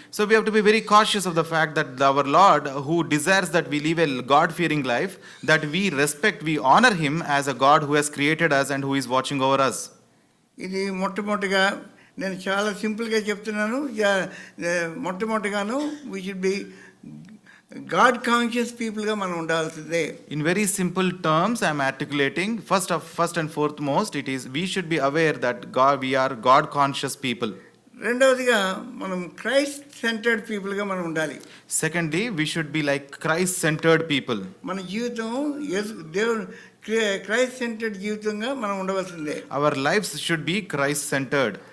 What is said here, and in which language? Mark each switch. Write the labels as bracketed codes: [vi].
[en] So we have to be very cautious of the fact that our Lord, who desires that we live a God-fearing life, that we respect, we honor Him as a God who has created us and who is watching over us. [te] ఇది మొట్టమొదటిగా నేను చాలా సింపుల్గా చెప్తున్నాను. మొట్టమొదటిగాను [en] we should be God conscious పీపుల్గా [te] మనం ఉండాల్సిందే. [en] In very simple terms, I am articulating, first and foremost, it is we should be aware that we are God conscious people. [te] రెండవదిగా మనం క్రైస్ట్ సెంటర్డ్ పీపుల్గా మనం ఉండాలి. [en] Secondly, we should be like Christ centered people. [te] మన జీవితం దేవుడు Christ centred జీవితంగా మనం ఉండవలసిందే. [en] Our lives should be Christ centered.